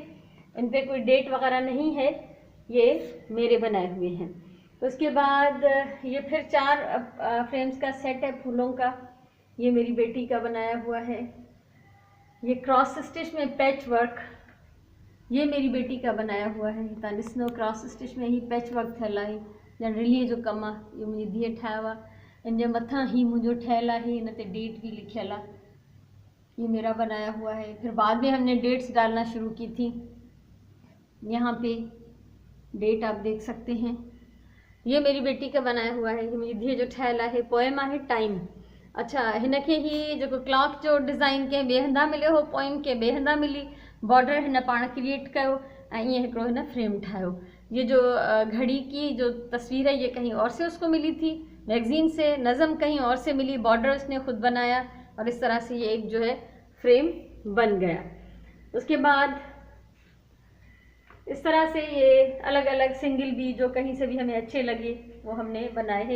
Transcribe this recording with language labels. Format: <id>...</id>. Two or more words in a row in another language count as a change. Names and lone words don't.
<hi>इन पे कोई डेट वगैरह नहीं है, ये मेरे बनाए हुए हैं। तो उसके बाद ये फिर 4 फ्रेम्स का सेट है फूलों का। ये मेरी बेटी का बनाया हुआ है। ये</hi> <en>cross stitch</en> <hi>में</hi> <en>patch work,</en> <hi>ये मेरी बेटी का बनाया हुआ है।</hi> <sd>तव्हां ॾिसंदो</sd> <en>cross stitch</en> <sd>में ही</sd> <en>patch work</en> <sd>थियल आहे। जनरली जो कमु आहे, इहो मुंहिंजी धीअ ठाहियो आहे। इन जे मथां ही मुंहिंजो ठहियल आहे, इन ते डेट भी लिखियल आहे।</sd> <hi>ये मेरा बनाया हुआ है। फिर बाद में हमने डेट्स डालना शुरू की थी। यहाँ पे डेट आप देख सकते हैं। ये मेरी बेटी का बनाया हुआ है।</hi> <sd>ये मेरी धीअ जो ठहियल आहे। पोएम आहे टाइम। अच्छा, हिनखे ही जो क्लॉक जो डिज़ाइन कंहिं ॿिए हंधा मिलियो हो, पोएम कंहिं ॿिए हंधा मिली, बॉर्डर हिन पाण क्रिएट कयो ऐं ईअं हिकिड़ो हिन फ्रेम ठाहियो।</sd> <hi>ये जो घड़ी की जो तस्वीर है ये कहीं और से उसको मिली थी, मैगजीन से। नज़म कहीं और से मिली, बॉर्डर उसने खुद बनाया और इस तरह से ये एक जो है फ्रेम बन गया। उसके बाद इस तरह से ये अलग अलग सिंगल भी जो कहीं से भी हमें अच्छे लगे वो हमने बनाए हैं।</hi>